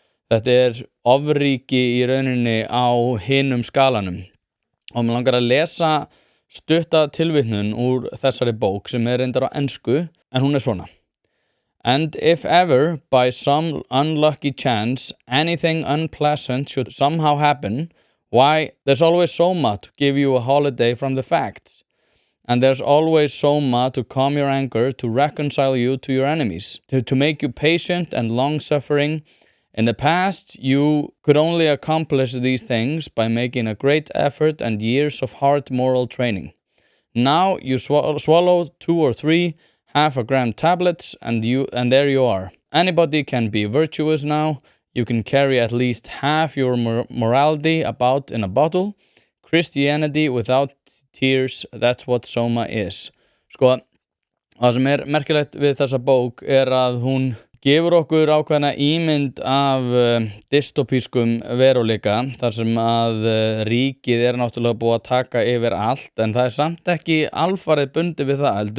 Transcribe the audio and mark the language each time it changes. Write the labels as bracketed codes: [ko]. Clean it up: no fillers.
[is] Þetta er ofríki í rauninni á hinum skalanum. Og mér langar að lesa stutta tilvitnun úr þessari bók sem er reyndar á ensku, en hún er svona. [en] And if ever, by some unlucky chance, anything unpleasant should somehow happen, why, there's always Soma to give you a holiday from the facts. And there's always Soma to calm your anger, to reconcile you to your enemies, to make you patient and long-suffering. In the past, you could only accomplish these things by making a great effort and years of hard moral training. Now you swallow 2 or 3 half-a-gram tablets, and there you are. Anybody can be virtuous now. You can carry at least half your morality about in a bottle. Christianity without tears, that's what Soma is. [is] Það sem er merkilegt við þessa bók er að hún gefur okkur ákveðna ímynd af dystopískum veruleika, þar sem að ríkið er náttúrulega búið að taka yfir allt, en það er samt ekki alfarið bundið við það.